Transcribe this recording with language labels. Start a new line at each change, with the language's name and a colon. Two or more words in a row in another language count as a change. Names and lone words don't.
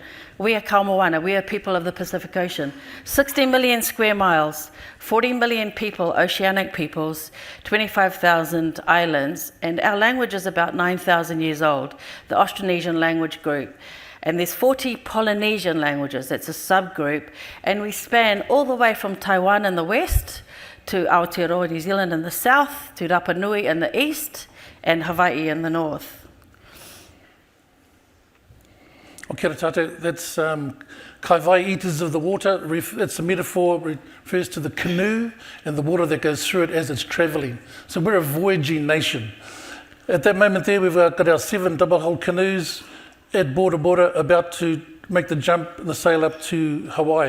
English: We are Moana, we are people of the Pacific Ocean. 60 million square miles, 40 million people, oceanic peoples, 25,000 islands, and our language is about 9,000 years old, the Austronesian language group. And there's 40 Polynesian languages, that's a subgroup, and we span all the way from Taiwan in the west to Aotearoa, New Zealand in the south, to Rapa Nui in the east, and Hawaii in the north.
Māori: O kia ora tātou,
English: that's
Māori: kai vai
English: eaters of the water. It's a metaphor, refers to the canoe and the water that goes through it as it's travelling. So we're a voyaging nation. At that moment there, we've got our 7 double-hull canoes at Bora, about to make the jump, the sail up to Hawaii.